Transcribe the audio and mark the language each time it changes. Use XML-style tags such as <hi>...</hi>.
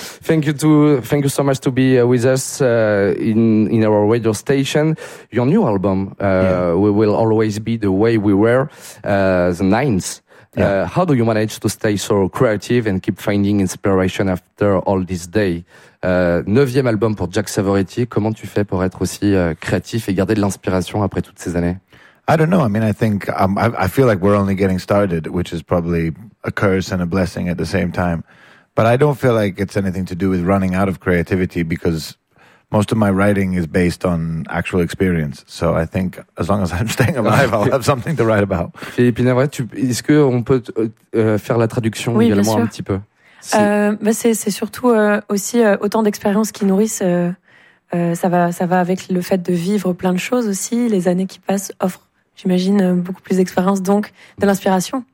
<en>Thank you so much to be with us in our radio station. Your new album, We Will Always Be The Way We Were, the ninth. Yeah. How do you manage to stay so creative and keep finding inspiration after all this day?</en> <fr>Neuvième album pour Jack Savoretti. Comment tu fais pour être aussi créatif et garder de l'inspiration après toutes ces années?</fr> <en>I don't know. I mean, I think I feel like we're only getting started, which is probably a curse and a blessing at the same time. But I don't feel like it's anything to do with running out of creativity, because most of my writing is based on actual experience. So I think as long as I'm staying alive, I'll have something to write about.</en> <fr>Philippine, est-ce que on peut faire la traduction également un petit peu? C'est surtout aussi autant d'expériences qui nourrissent. Ça va avec le fait de vivre plein de choses aussi. Les années qui passent offrent, j'imagine, beaucoup plus d'expérience, donc de l'inspiration.</fr>